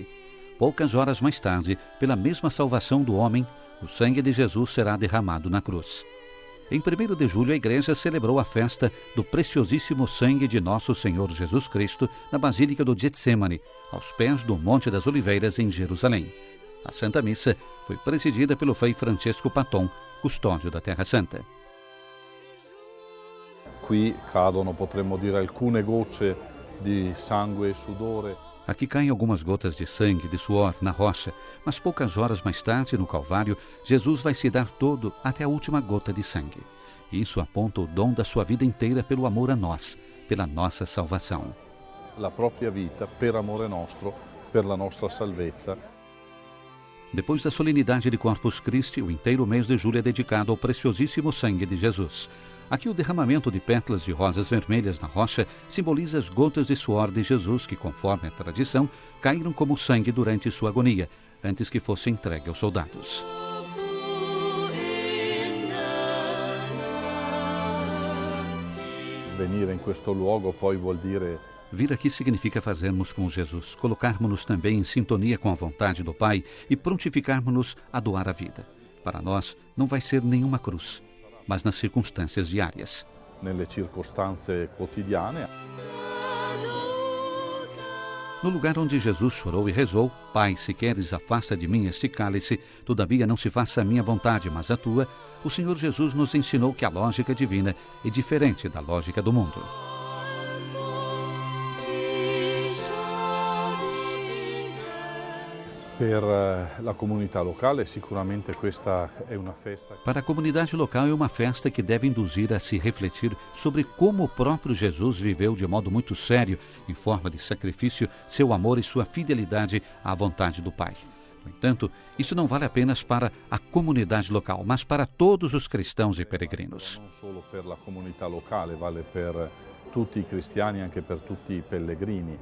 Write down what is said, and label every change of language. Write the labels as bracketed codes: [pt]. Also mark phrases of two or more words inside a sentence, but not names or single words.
[pt] Poucas horas mais tarde, pela mesma salvação do homem, o sangue de Jesus será derramado na cruz. Em 1º de julho, a Igreja celebrou a festa do preciosíssimo sangue de nosso Senhor Jesus Cristo na Basílica do Getsemane, aos pés do Monte das Oliveiras, em Jerusalém. A Santa Missa foi presidida pelo Frei Francesco Patton, custódio da Terra Santa. [it] Qui cadono, potremmo dire, alcune gocce di sangue e sudore. [pt] Aqui caem algumas gotas de sangue, de suor, na rocha, mas poucas horas mais tarde, no Calvário, Jesus vai se dar todo até a última gota de sangue. Isso aponta o dom da sua vida inteira pelo amor a nós, pela nossa salvação. [it] La propria vita per amore nostro, per la nostra salvezza. [pt] Depois da solenidade de Corpus Christi, o inteiro mês de julho é dedicado ao preciosíssimo sangue de Jesus. Aqui o derramamento de pétalas de rosas vermelhas na rocha simboliza as gotas de suor de Jesus que, conforme a tradição, caíram como sangue durante sua agonia, antes que fosse entregue aos soldados. [it] Venire in questo luogo poi vuol dire [pt] Vir aqui significa fazermos como Jesus, colocarmos-nos também em sintonia com a vontade do Pai e prontificarmos-nos a doar a vida. Para nós, não vai ser nenhuma cruz, mas nas circunstâncias diárias. [it] nelle circostanze quotidiane. [pt] No lugar onde Jesus chorou e rezou, Pai, se queres, afasta de mim este cálice, todavia não se faça a minha vontade, mas a tua, o Senhor Jesus nos ensinou que a lógica divina é diferente da lógica do mundo. [it] Per la comunità locale sicuramente questa è una festa. [pt] Para a comunidade local é uma festa que deve induzir a se refletir sobre como o próprio Jesus viveu de modo muito sério, em forma de sacrifício, seu amor e sua fidelidade à vontade do Pai. No entanto, isso não vale apenas para a comunidade local, mas para todos os cristãos e peregrinos. [it] Non solo per la comunità locale, vale per tutti i cristiani, anche per tutti i pellegrini.